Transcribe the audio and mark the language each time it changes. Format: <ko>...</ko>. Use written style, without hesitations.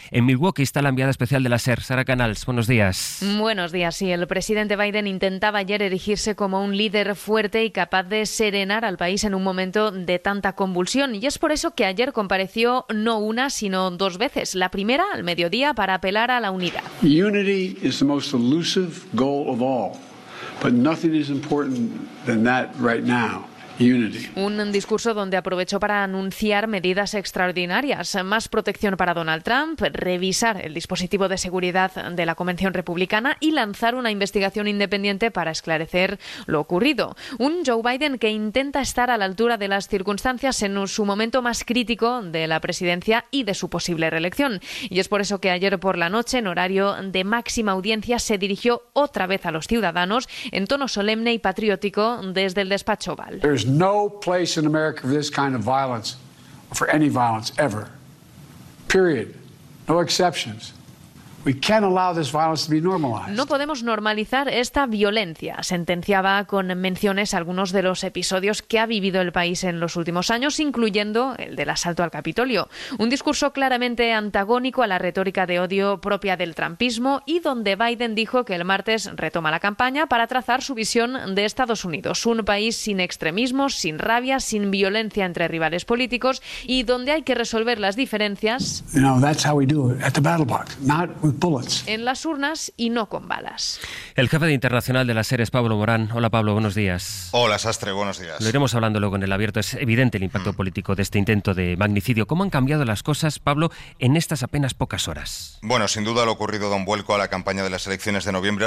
<es>En Milwaukee está la enviada especial de la SER, Sara Canals. Buenos días. Buenos días. Sí, el presidente Biden intentaba ayer erigirse como un líder fuerte y capaz de serenar al país en un momento de tanta convulsión. Y es por eso que ayer compareció no una, sino dos veces. La primera, al mediodía, para apelar a la unidad.</es> <en>Unity is the most elusive goal of all, but nothing is important than that right now.</en> <es>Un discurso donde aprovechó para anunciar medidas extraordinarias, más protección para Donald Trump, revisar el dispositivo de seguridad de la Convención Republicana y lanzar una investigación independiente para esclarecer lo ocurrido. Un Joe Biden que intenta estar a la altura de las circunstancias en su momento más crítico de la presidencia y de su posible reelección. Y es por eso que ayer por la noche, en horario de máxima audiencia, se dirigió otra vez a los ciudadanos en tono solemne y patriótico desde el despacho Oval.</es> <en>There's no place in America for this kind of violence, for any violence ever. Period. No exceptions. We can't allow this violence to be normalized.</en> <es>No podemos normalizar esta violencia, sentenciaba con menciones algunos de los episodios que ha vivido el país en los últimos años, incluyendo el del asalto al Capitolio. Un discurso claramente antagónico a la retórica de odio propia del trumpismo y donde Biden dijo que el martes retoma la campaña para trazar su visión de Estados Unidos, un país sin extremismos, sin rabia, sin violencia entre rivales políticos y donde hay que resolver las diferencias.</es> <en>You know, that's how we do it, at the battle box, not...</en> <es>en las urnas y no con balas. El jefe de Internacional de la SER es Pablo Morán. Hola, Pablo, buenos días. Hola, Sastre, buenos días. Lo iremos hablando luego en el abierto. Es evidente el impacto político de este intento de magnicidio. ¿Cómo han cambiado las cosas, Pablo, en estas apenas pocas horas? Bueno, sin duda lo ocurrido da un vuelco a la campaña de las elecciones de noviembre.</es>